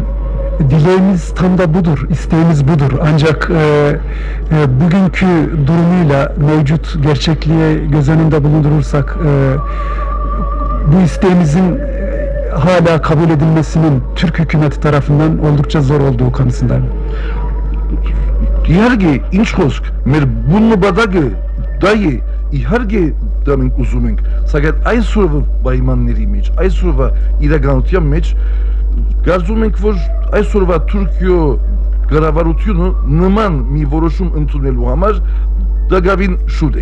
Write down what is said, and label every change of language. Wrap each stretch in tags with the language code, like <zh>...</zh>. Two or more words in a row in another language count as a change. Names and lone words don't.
<tr>Dileğimiz tam da budur, isteğimiz budur. Ancak bugünkü durumuyla mevcut gerçekliğe göz önünde bulundurursak bu isteğimizin hala kabul edilmesinin Türk hükümeti tarafından oldukça zor olduğu kanısındayım.</tr> <hy>Իհարկե, ինչ խոսք, մեր բունը բադագը դա է, իհարկե դա մենք ուզում ենք, սակայն այսօրվա պայմանների մեջ, այսօրվա իրականության մեջ կարծում ենք, որ այսօրվա Թուրքիո կառավարությունը նման մի որոշում ընդունելու համար դակավին շուտ է։</hy>